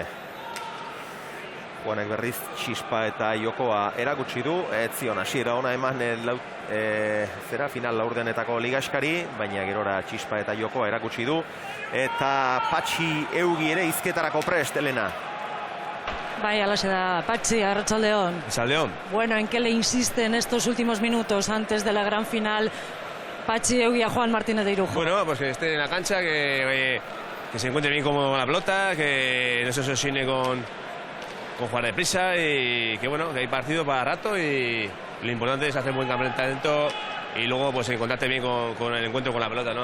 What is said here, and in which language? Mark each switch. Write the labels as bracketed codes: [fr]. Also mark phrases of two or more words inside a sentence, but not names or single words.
[eu] Juanek berriz txispa eta jokoa erakutsi du. Ez zion hasiera ona eman final laurdenetako ligaskari, baina gerora txispa eta jokoa erakutsi du. Eta Patxi Eugi ere izketarako prest, Elena. Bai, alaxe da, Patxi, arratsaldeon. Arratsaldeon. [es] Bueno, ¿en qué le insiste en estos últimos minutos antes de la gran final Patxi Eugi a Juan Martínez de Irujo? Bueno, pues que esté en la cancha, que se encuentre bien con la pelota, que no se obsesione con jugar deprisa y que bueno, que hay partido para rato y lo importante es hacer buen calentamiento y luego pues encontrarte bien con el encuentro con la pelota, ¿no?